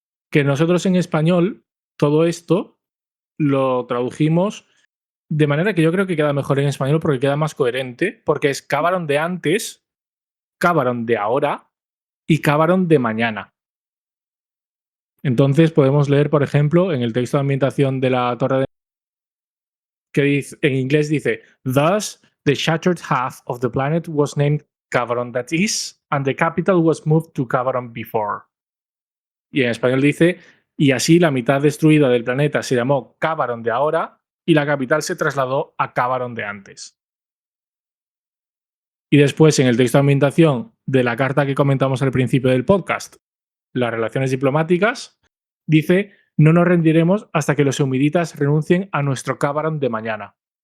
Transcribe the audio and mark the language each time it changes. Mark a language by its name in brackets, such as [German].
[Spanish] Que nosotros en español todo esto lo tradujimos de manera que yo creo que queda mejor en español porque queda más coherente, porque es Cavaron de antes, Cavaron de ahora y Cavaron de mañana. Entonces podemos leer, por ejemplo, en el texto de ambientación de la Torre de... que dice, en inglés dice, [English] Thus, the shattered half of the planet was named Cavaron that is, and the capital was moved to Cavaron before. [Spanish] Y en español dice, y así la mitad destruida del planeta se llamó Cavaron de ahora y la capital se trasladó a Cavaron de antes. Y después, en el texto de ambientación de la carta que comentamos al principio del podcast, las relaciones diplomáticas, dice, no nos rendiremos hasta que los humiditas renuncien a nuestro Cavaron de mañana.